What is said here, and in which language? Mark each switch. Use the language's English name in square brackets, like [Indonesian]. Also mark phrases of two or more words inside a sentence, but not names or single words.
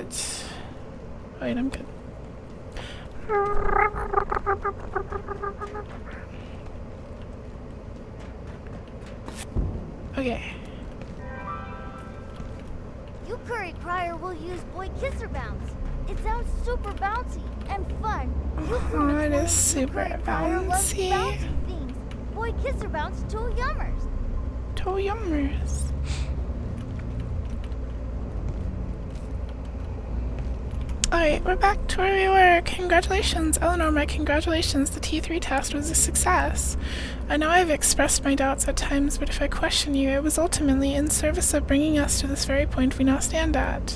[English] Wait, I'm good. Okay. Yukari Crier will use Boy Kisser Bounce. It sounds super bouncy and fun. Oh, it is super bouncy. Bouncy things. Boy Kisser Bounce toe-yummers. Toe-yummers. Alright, we're back to where we were. Congratulations, Eleanor, my congratulations. The T3 test was a success. I know I've expressed my doubts at times, but if I question you, it was ultimately in service of bringing us to this very point we now stand at.